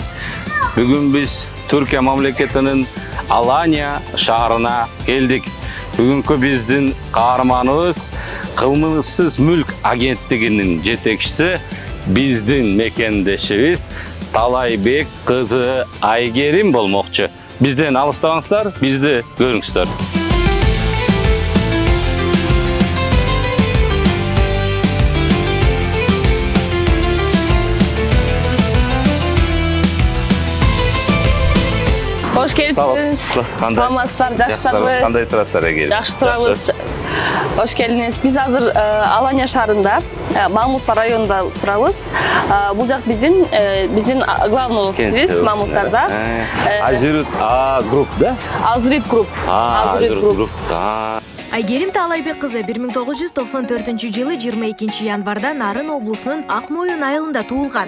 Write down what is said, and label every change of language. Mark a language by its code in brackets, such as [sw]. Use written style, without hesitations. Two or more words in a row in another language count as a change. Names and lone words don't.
[ky] Бүгүн биз Түркия мамлекетинин Алания шаарына келдик. Бүгүнкү биздин каарманыбыз Кылмыссыз мүлк агенттигинин жетекчиси, биздин мекендешибиз Талайбек кызы Айгерим болмокчу. Бизден алыстабаңыздар, бизди көрүңүздөр. [tr] Hoş geldiniz. [ky] Саламатсыздар, жакшысыздарбы? Кандай турасыздар эге? Жакшы турабыз. [tr] Hoş geldiniz. [ky] Биз азыр Алания шаарында, Мамутпа районунда турабыз. Бул жак биздин главный офисибиз Мамуттарда. Азурит Group, да? Азурит Group. Азурит Group. Айгерим Талайбек кызы 1994-жылы 22 январда Нарын облусунун Ак Моюн айылында туулган.